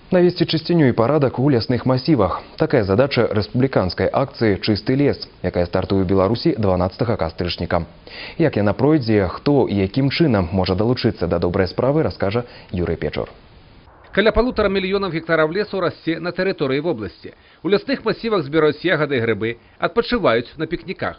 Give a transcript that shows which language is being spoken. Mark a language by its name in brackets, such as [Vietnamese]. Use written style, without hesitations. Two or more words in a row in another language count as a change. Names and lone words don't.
[Russian] Навести чистоту и порядок у лясных массивах. Такая задача республиканской акции «Чистый лес», [Belarusian] якая стартуе в Беларусі 12 кастрычніка. Як яна пройдзе, хто і якім чынам можа далучыцца да добрай справы, раскажа Юрий Печор. Каля 1,5 мільёнаў гектараў лесу расце на тэрыторыі вобласці. У лясных масівах збіраюць ягады і грыбы, адпачываюць на пікніках.